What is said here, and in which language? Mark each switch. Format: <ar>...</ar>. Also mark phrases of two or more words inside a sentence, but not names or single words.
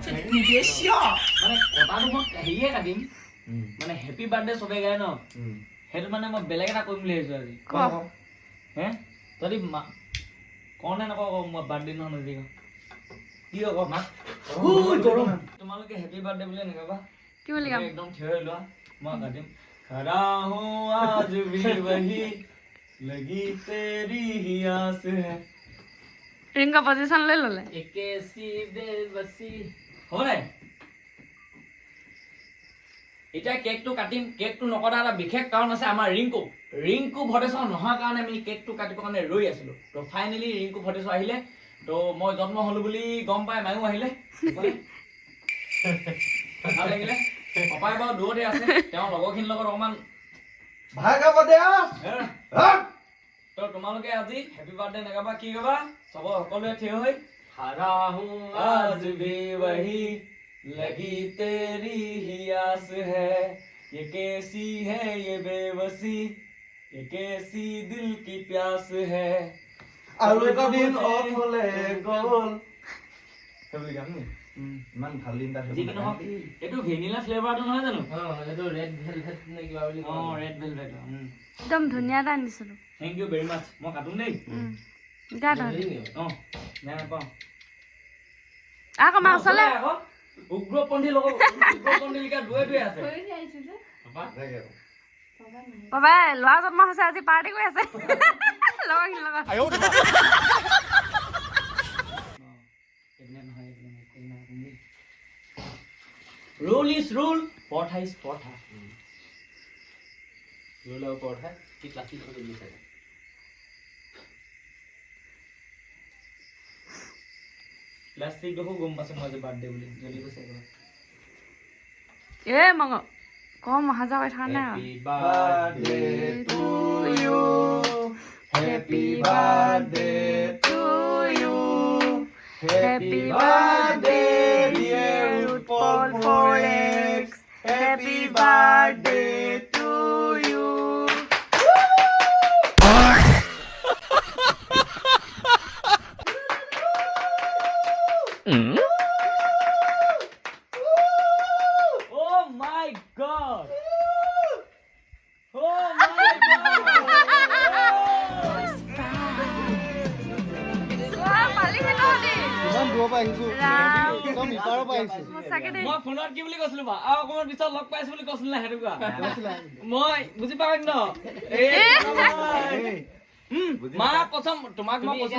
<as>নহয় মানে কটাটো মই হেৰিয়ে কাটিম মানে</as> <en>happy birthday</en> <as>চবে গায় ন সেইটো মানে মই বেলেগ এটা কৰিম বুলি ভাবিছো আজি হে তহঁতি কওঁ নে নকওঁ মই বাৰ্থডে নহয় নদী কি আকৌ গৰম তোমালোকে</as> <en>happy birthday</en> <as>বুলি নাগাবা কি বুলি গাম একদম থিয় হৈ লোৱা মই গাটিম</as> <hi>खड़ा हूँ आज भी वही लगी तेरी ही आस है</hi> <as>ৰিংকা পজিশ্যন লৈ ল'লে একেছি বেবসি হ'ব নাই এতিয়া কেকটো কাটিম কেকটো নকটা এটা বিশেষ কাৰণ আছে আমাৰ ৰিংকু ভটেশ্বৰ নোহোৱাৰ কাৰণে আমি কেকটো কাটিবৰ কাৰণে ৰৈ আছিলো তো ফাইনেলি ৰিংকু ভটেশ্বৰ আহিলে তো মই জন্ম হলো বুলি গম পাই মায়ো আহিলে ভাল লাগিলে পাপাই বাৰু দূৰতে আছে তেওঁ লগৰখিনিৰ লগত অকণমান তো তোমালোকে আজি</as> <en>happy birthday</en> <as>নাগাবা কি গাবা চব সকলোৱে থিয় হৈ</as> <hi>खड़ा हूँ आज भी वही लगी तेरी ही आस है ये कैसी है ये बेबसी ये कैसी दिल की प्यास है</hi> <as>আৰু এটা দিন অফ হলে গ'ল সেইবুলি গাম নি ইমান ভাল দিন এটা যি কি নহওক এইটো</as> <en>vanilla flavour</en> <as>নহয় জানো এইটো</as> <en>red velvet</en> <as>নে কিবা বুলি অ</as> <en>red velvet</en> <as>একদম ধুনীয়া এটা আনিছিলোঁ</as> <en>thank you very much</en> <as>মই কাটোন দেই গা তহঁতি অ বেয়া নাপাওঁ আকৌ মা ওচৰলৈ আকৌ উগ্ৰপন্থী লিখা দুৱে আছে বাবাই ল'ৰা জন্ম হৈছে আজি পাৰ্টি কৰি আছে লগৰখিনিৰ লগত</as> <en>Rule is rule, portha is portha.</en> <as>ৰোল আৰু পৰঠা কি ক্লাছিক কৰি দিছে Plastic দেখো গম পাছে মই যে বাৰ্থডে বুলি জলি কৈছে একবাৰ এ মঙ কম অহা যোৱা কৰি থকা নাই</as> <en>happy birthday to you happy birthday to you happy birthday dear Utpal Forex happy birthday to you Oh my god! Oh my god!</en> <as>ইমান দূৰৰ পৰা আহিছো ৰাম। একদম ইপাৰৰ পৰা আহিছো সঁচাকে দেই মই ফোনত কি বুলি কৈছিলো বা আৰু অকণমান পিছত লগ পাইছো বুলি কৈছিলো না সেইটো কোৱা মই বুজি পাওঁ ন মা প্ৰথম তোমাক মই প্ৰশ্ন</as>